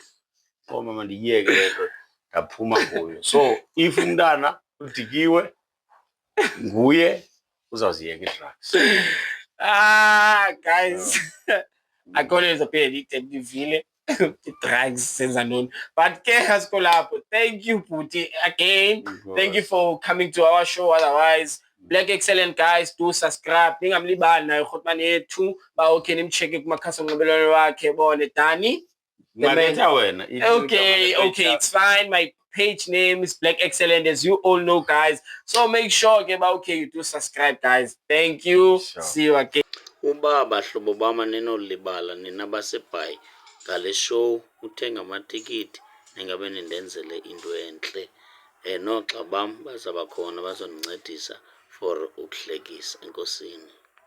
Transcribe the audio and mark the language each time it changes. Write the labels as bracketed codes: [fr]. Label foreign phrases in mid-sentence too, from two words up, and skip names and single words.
[xh] Mama ndiyiyeke le nto, ndaphuma kuyo. So if umntana udikiwe, nguye uzawuziyeka i-drugs. Guys, akhawuleza phe addicted ndivile i-drugs senza ntoni, but ke asikho lapho. [en] Thank you Bhuti again, thank you for coming to our show. Otherwise Black Excellent guys, do subscribe, [xh] ningamlibali nayo urhulumeni yethu ba okay nimcheke kumakhasi onxibelelwano wakhe bone Dani. [en] Okay, it's fine. My page name is Black Excellent, as you all know guys, so make sure okay you do subscribe guys. Thank you, see you again. [xh] Uba bahlobo bama ninolibala nina baseBhayi ngale show uthenga amatikiti ningabe nindenzele into entle. Noxa bam bazaba khona bazonincedisa for ukuhlekisa. Enkosini.